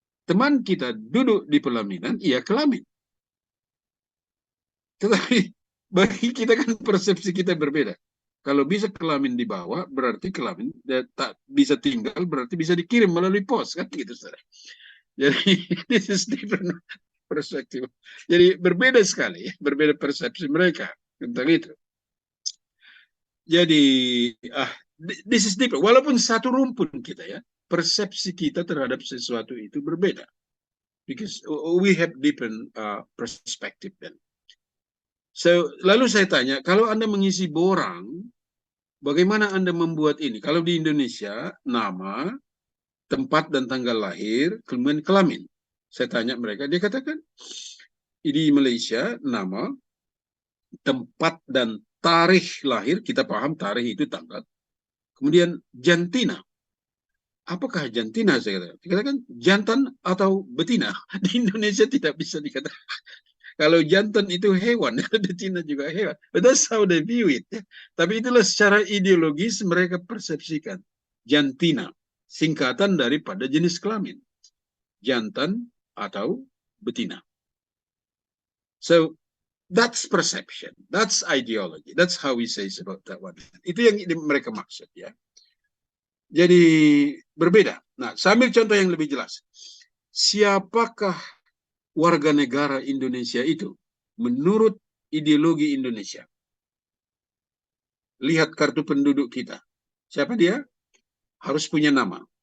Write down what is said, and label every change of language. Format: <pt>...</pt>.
<id>Teman kita duduk di pelaminan, ia kelamin. Tetapi bagi kita kan persepsi kita berbeda. Kalau bisa kelamin dibawa, berarti kelamin tak bisa tinggal, berarti bisa dikirim melalui pos, kan gitu, saudara. Jadi</id> <en>this is different perspective.</en> <id>Jadi berbeda sekali, berbeda persepsi mereka tentang itu. Jadi</id> <en>this is different.</en> <id>Walaupun satu rumpun kita ya, persepsi kita terhadap sesuatu itu berbeda.</id> <en>Because we have different perspective then.</en> <id>So, lalu saya tanya, kalau Anda mengisi borang, bagaimana Anda membuat ini? Kalau di Indonesia, nama, tempat dan tanggal lahir, kemudian kelamin. Saya tanya mereka, dia katakan, di Malaysia, nama, tempat dan tarikh lahir, kita paham tarikh itu tanggal. Kemudian jantina. Apakah jantina? Saya katakan. Dikatakan jantan atau betina. Di Indonesia tidak bisa dikatakan. Kalau jantan itu hewan, betina juga hewan.</id> <en>But that's how they view it.</en> <id>Tapi itulah secara ideologis mereka persepsikan. Jantina, singkatan daripada jenis kelamin. Jantan atau betina.</id> <en>So that's perception, that's ideology, that's how we say about that one.</en> <id>Itu yang mereka maksud ya. Jadi berbeda. Nah, sambil contoh yang lebih jelas. Siapakah warga negara Indonesia itu menurut ideologi Indonesia? Lihat kartu penduduk kita. Siapa dia? Harus punya nama.</id>